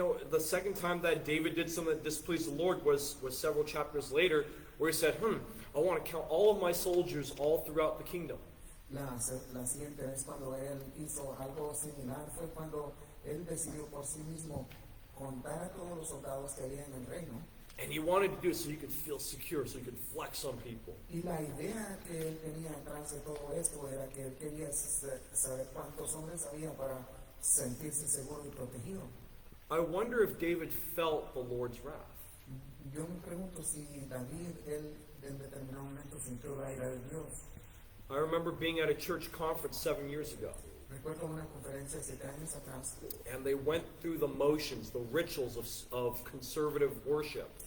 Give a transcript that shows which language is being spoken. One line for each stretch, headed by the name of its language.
English: The second time that David did something that displeased the Lord was several chapters later, where he said, I want to count all of my soldiers all throughout the kingdom.
Spanish: La siguiente vez cuando él hizo algo similar fue cuando él decidió por sí mismo contar a todos los soldados que había en el reino.
English: And he wanted to do it so he could feel secure, so he could flex on people.
Spanish: Y la idea que él tenía atrás de todo esto era que él quería saber cuántos hombres había para sentirse seguro y protegido.
English: I wonder if David felt the Lord's wrath.
Spanish: Yo me pregunto si David, él en determinado momento sintió la ira de Dios.
English: I remember being at a church conference 7 years ago.
Spanish: Recuerdo una conferencia 7 años atrás.
English: And they went through the motions, the rituals of conservative worship.